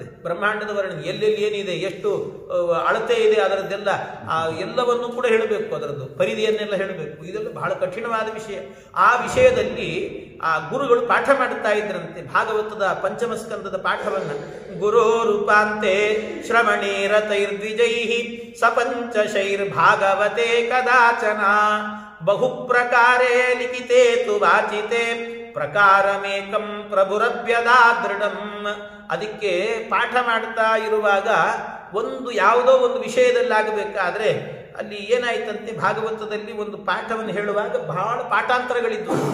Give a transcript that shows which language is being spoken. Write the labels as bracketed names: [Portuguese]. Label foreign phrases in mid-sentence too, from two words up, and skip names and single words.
[Kannada] ಬ್ರಹ್ಮಾಂಡದ ವರ್ಣನೆ ಎಲ್ಲೆಲ್ಲಿ ಏನಿದೆ, ಎಷ್ಟು ಅಳತೆ ಇದೆ, ಅದರದ್ದೆಲ್ಲ ಎಲ್ಲವನ್ನೂ ಕೂಡ ಹೇಳಬೇಕು, ಅದರದ್ದು ಪರಿಧಿಯನ್ನೆಲ್ಲ ಹೇಳಬೇಕು. ಇದೆಲ್ಲ ಬಹಳ ಕಠಿಣವಾದ ವಿಷಯ. ಆ ವಿಷಯದಲ್ಲಿ ಆ ಗುರುಗಳು ಪಾಠ ಮಾಡುತ್ತಾ ಇದ್ರಂತೆ ಭಾಗವತದ ಪಂಚಮ ಸ್ಕಂದದ ಪಾಠವನ್ನ. [Sanskrit] ಗುರೋ ರೂಪಾಂತೆ ಶ್ರವಣೇರತೈರ್ದ್ವಿಜೈ ಸಪಂಚಶೈರ್ ಭಾಗವತೆ ಕದಾಚನ ಬಹುಪ್ರಕಾರೇ ಲಿಖಿತೆ ತು ವಾಚಿತೆ ಪ್ರಕಾರಮೇಕಂ ಪ್ರಭುರಭ್ಯದಾ ದೃಢಂ. [Kannada] ಅದಕ್ಕೆ ಪಾಠ ಮಾಡ್ತಾ ಇರುವಾಗ ಒಂದು ಯಾವುದೋ ಒಂದು ವಿಷಯದಲ್ಲಾಗಬೇಕಾದ್ರೆ ಅಲ್ಲಿ ಏನಾಯ್ತಂತೆ, ಭಾಗವತದಲ್ಲಿ ಒಂದು ಪಾಠವನ್ನು ಹೇಳುವಾಗ ಬಹಳ ಪಾಠಾಂತರಗಳಿದ್ವು.